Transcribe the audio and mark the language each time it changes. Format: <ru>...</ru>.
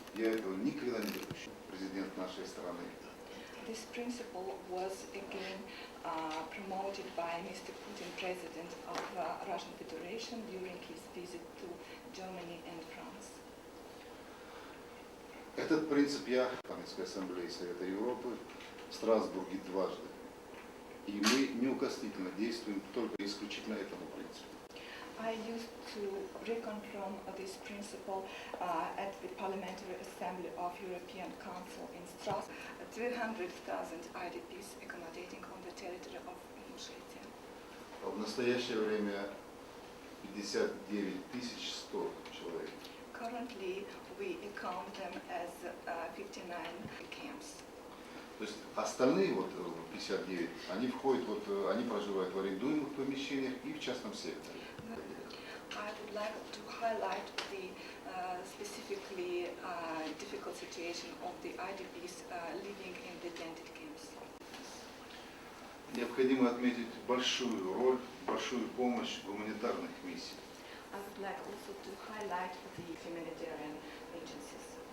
<ru>Я этого никогда не допущу. Президент нашей страны.</ru> <en>This principle was again promoted by Mr. Putin, President of Russian Federation, during his visit to Germany and France.</en> <ru>Этот принцип я в Парламентской ассамблее Совета Европы в Страсбурге дважды. И мы неукоснительно действуем только исключительно этому принципу.</ru> <en>I used to reconfirm this principle at the Parliamentary Assembly of European Council in Strasbourg. 200,000 IDPs accommodating on the territory of Ingushetia.</en> <ru>В настоящее время 59 100 человек.</ru> <en>Currently, we account them as 59 camps.</en> <ru>То есть остальные 59, они проживают в арендуемых помещениях и в частном секторе.</ru> <en>I would like to highlight the specifically difficult situation of the IDPs living in the tented camps.</en> <ru>Необходимо отметить большую роль, большую помощь гуманитарных миссий.</ru> <en>I would like also to highlight the humanitarian agencies.</en>